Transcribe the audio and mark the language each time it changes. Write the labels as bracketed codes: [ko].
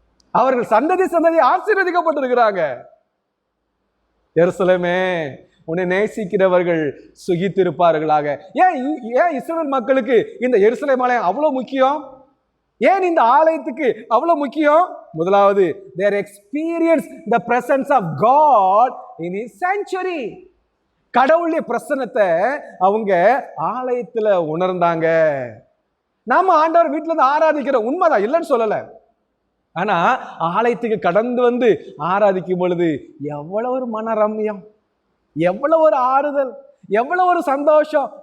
[ta] அவர்கள் சந்ததி ஆசீர்வதிக்கப்பட்டிருக்கிறாங்க. எருசலேமே, உன்னை நேசிக்கிறவர்கள் சுகித்திருப்பார்களாக. ஏன் இஸ்ரவேல் மக்களுக்கு இந்த எருசலேம் ஆலயம் அவ்வளவு முக்கியம்? ஏன் இந்த ஆலயத்துக்கு அவ்வளவு முக்கியம்? [en] முதலாவது, they experience the presence of God in his sanctuary. [ta] கடவுளுடைய பிரசன்னத்தை அவங்க ஆலயத்துல உணர்ந்தாங்க. நாம ஆண்டவர் வீட்டுல இருந்து ஆராதிக்கிறோம், உண்மைதான், இல்லைன்னு சொல்லல. ஆனா ஆலயத்துக்கு கடந்து வந்து ஆராதிக்கும் பொழுது எவ்வளவு ஒரு மனரம்யம், எவ்வளவு ஒரு ஆறுதல், எவ்வளவு ஒரு சந்தோஷம்.